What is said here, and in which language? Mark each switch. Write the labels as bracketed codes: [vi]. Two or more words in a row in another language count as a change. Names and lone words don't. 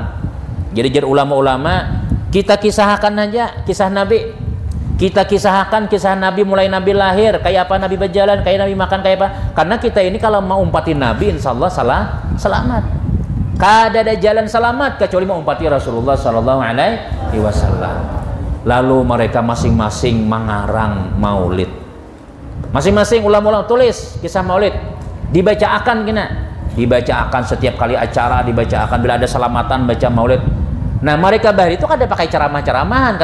[id] Jadi ulama-ulama kita kisahkan aja kisah Nabi. [bjn] Kita kisahkan kisah Nabi mulai Nabi lahir, kayak apa Nabi berjalan, kayak Nabi makan, kayak apa. Karena kita ini kalau mau umpatin Nabi insyaallah selamat. Kada ada jalan selamat kecuali mengumpati Rasulullah [ar] صلى الله عليه وسلم. [id] Lalu mereka masing-masing mengarang maulid. Masing-masing ulama-ulama tulis kisah maulid. [bjn] Dibacakan kena. [id] Dibacakan setiap kali acara, dibacakan bila ada selamatan baca maulid. [bjn] Nah, mereka bahari itu kada pakai ceramah-ceramahan.